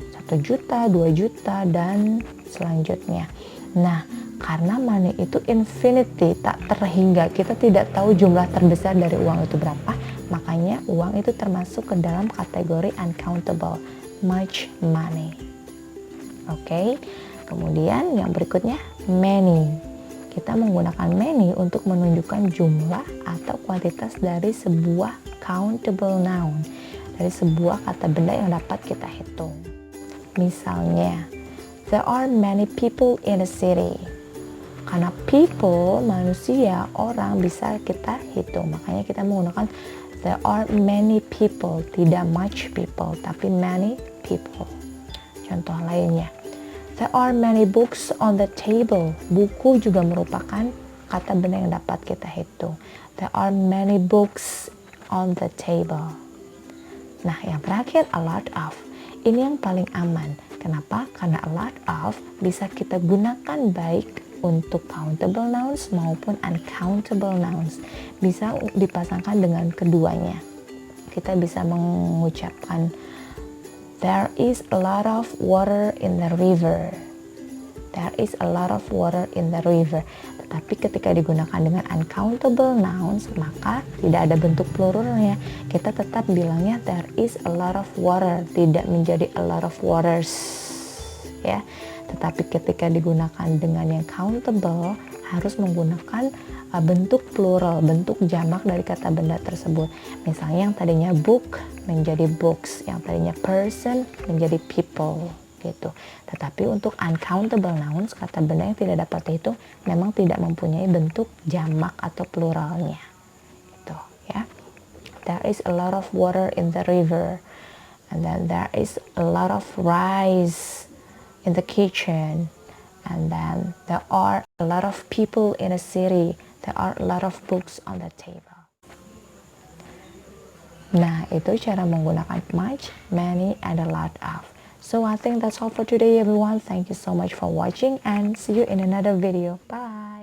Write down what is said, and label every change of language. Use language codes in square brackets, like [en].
[id] 1 juta, 2 juta, dan selanjutnya. Nah, karena money itu infinity, tak terhingga, kita tidak tahu jumlah terbesar dari uang itu berapa, makanya uang itu termasuk ke dalam kategori uncountable, [en] much money. [id] Oke, kemudian yang berikutnya, many. Kita menggunakan many untuk menunjukkan jumlah atau kuantitas dari sebuah countable noun, dari sebuah kata benda yang dapat kita hitung. [en] Misalnya, there are many people in the city. [id] Karena people, manusia, orang bisa kita hitung. Makanya kita menggunakan [en] there are many people. [id] Tidak [en] much people, [id] tapi [en] many people. [id] Contoh lainnya, [en] there are many books on the table. [id] Buku juga merupakan kata benda yang dapat kita hitung. [en] There are many books on the table. [id] Nah, yang terakhir, a lot of. Ini yang paling aman. Kenapa? Karena a lot of bisa kita gunakan baik untuk countable nouns maupun uncountable nouns. Bisa dipasangkan dengan keduanya. Kita bisa mengucapkan [en] there is a lot of water in the river. There is a lot of water in the river. [id] Tetapi ketika digunakan dengan uncountable nouns, maka tidak ada bentuk pluralnya. Kita tetap bilangnya [en] there is a lot of water, [id] tidak menjadi [en] a lot of waters. [id] Ya. Tetapi ketika digunakan dengan yang countable, harus menggunakan bentuk plural, bentuk jamak dari kata benda tersebut. Misalnya yang tadinya book menjadi books, yang tadinya person menjadi people. Gitu. Tetapi untuk uncountable nouns, kata benda yang tidak dapat dihitung, memang tidak mempunyai bentuk jamak atau pluralnya. Gitu, ya. [en] There is a lot of water in the river, and then there is a lot of rice in the kitchen, and then there are a lot of people in a city. There are a lot of books on the table. [id] Nah, itu cara menggunakan much, many, and a lot of. [en] So I think that's all for today, everyone. Thank you so much for watching and see you in another video. Bye.